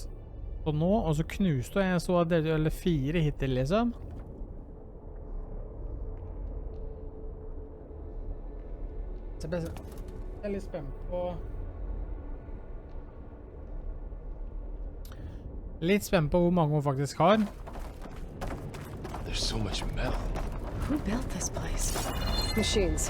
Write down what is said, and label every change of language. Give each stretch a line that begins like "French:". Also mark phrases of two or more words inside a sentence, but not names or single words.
Norwegian: Og nå, og så knuste du, jeg så at delte eller 4 hittil, liksom. Så jeg er litt spent på... Litt spent på hvor mange hun faktisk har.
English: There's so much metal. Who built this place? Machines.